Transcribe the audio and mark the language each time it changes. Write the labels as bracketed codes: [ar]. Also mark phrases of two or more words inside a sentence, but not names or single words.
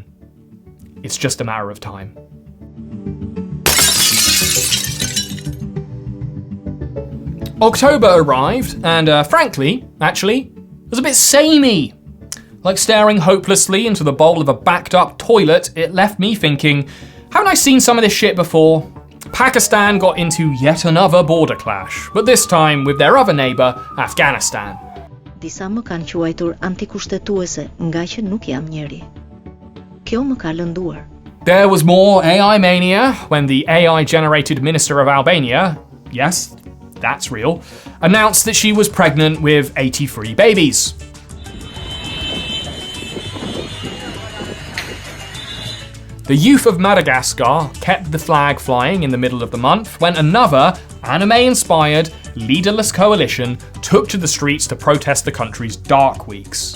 [en] It's just a matter of time. October arrived, and frankly, actually, was a bit samey. Like staring hopelessly into the bowl of a backed up toilet, it left me thinking, haven't I seen some of this shit before? Pakistan got into yet another border clash, but this time with their other neighbour, Afghanistan. [sq] Disa më kanë quajtur antikushtetuese nga që nuk jam njeri. Kjo më ka lënduar. [en] There was more AI mania when the AI-generated Minister of Albania, yes, that's real, announced that she was pregnant with 83 babies. The youth of Madagascar kept the flag flying in the middle of the month when another anime-inspired, leaderless coalition took to the streets to protest the country's dark weeks.